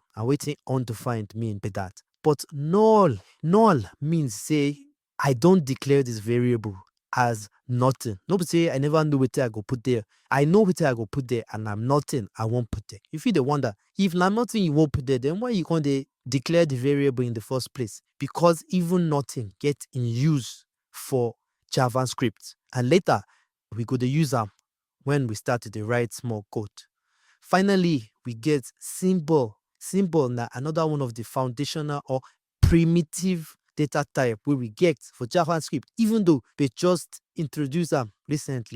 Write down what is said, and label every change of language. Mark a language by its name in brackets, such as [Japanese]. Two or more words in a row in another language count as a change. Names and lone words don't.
[Nigerian Pidgin] And wetin undefined mean be that. But null means say I don't declare this variable as nothing. No be say I never know wetin I go put there. I know wetin I go put there and na nothing I wan put there. You fit dey wonder, if na nothing you wan put there, then why you con dey declare the variable in the first place? Because even nothing get in use for JavaScript, and later we go dey use am when we start to dey write small code. Finally, we get symbol. Symbol na another one of the foundational or primitive data type wey we get for JavaScript, even though they just introduce am recently.